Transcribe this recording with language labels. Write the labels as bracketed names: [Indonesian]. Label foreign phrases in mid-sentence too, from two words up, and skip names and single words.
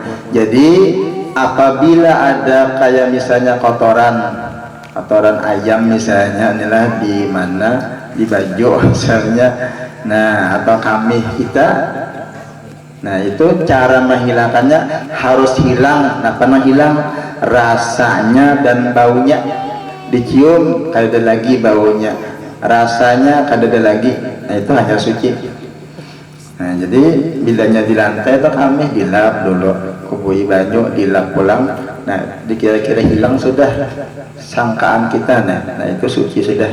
[Banjar] Jadi apabila ada kayak misalnya kotoran ayam misalnya, inilah di mana, di baju misalnya, nah atau kami kita, nah itu cara menghilangkannya harus hilang. Hilang rasanya dan baunya. Dicium kada ada lagi baunya, rasanya kada ada lagi, nah itu hanya suci. Nah jadi bilanya di lantai itu kami dilap dulu kubui banyu dilap pulang. Nah dikira-kira hilang sudah sangkaan kita, nah itu suci sudah.